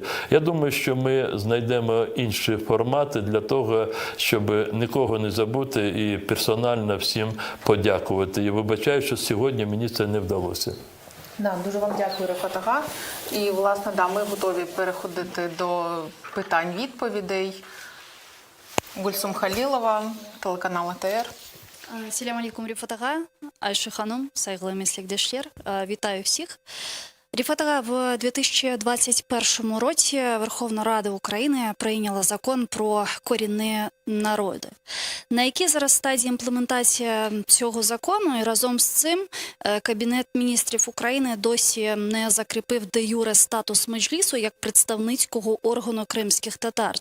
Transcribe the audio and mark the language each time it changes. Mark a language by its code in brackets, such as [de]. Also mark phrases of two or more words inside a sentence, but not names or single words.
[uk] Я думаю, що ми знайдемо інші формати для того, щоб нікого не забути і персонально всім подякувати. І вибачаю, що сьогодні мені це не вдалося. Да, дуже вам дякую, Рефат Ага. І, власне, ми готові переходити до питань-відповідей. Гульсум Халілова, телеканал АТР. [crh] Селям алейкум, Рефат Ага, Айши Ханум, Сайгла Мислік-Дешлєр. [uk] Вітаю всіх. Рефат Ага, в 2021 році Верховна Рада України прийняла закон про корінні народи. На якій зараз стадії імплементація цього закону, і разом з цим Кабінет міністрів України досі не закріпив де-юре статус Меджлісу як представницького органу кримських татар.